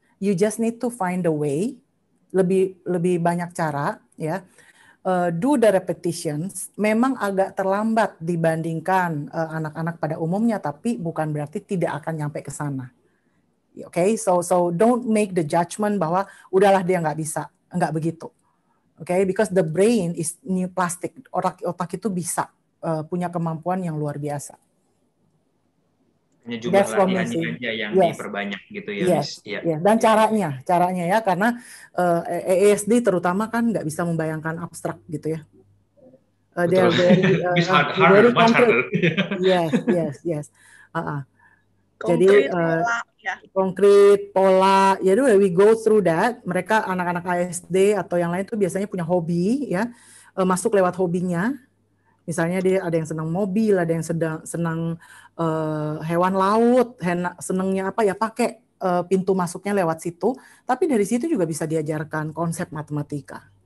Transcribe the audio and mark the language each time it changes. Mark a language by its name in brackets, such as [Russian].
[English] You just need to find a way. [Indonesian] Lebih banyak cara, ya. [English] Do the repetitions. [Indonesian] Memang agak terlambat dibandingkan anak-anak pada umumnya, tapi bukan berarti tidak akan nyampe ke sana. [English] Okay, so don't make the judgment [Indonesian] bahwa udahlah dia nggak bisa, nggak begitu. [English] Okay, because the brain is new plastic. [Indonesian] Otak itu bisa punya kemampuan yang luar biasa. Hanya jumlah latihannya aja yang diperbanyak gitu ya, Miss. Yes. Dan caranya ya, karena ASD terutama kan nggak bisa membayangkan abstrak gitu ya. [English] They are very concrete. Yes. [Indonesian] Jadi konkret pola, jadi [English] we go through that. [Indonesian] Mereka anak-anak ASD atau yang lain itu biasanya punya hobi ya, masuk lewat hobinya. Misalnya dia ada yang senang mobil, ada yang senang hewan laut, senangnya apa ya, pakai pintu masuknya lewat situ. Tapi dari situ juga bisa diajarkan konsep matematika.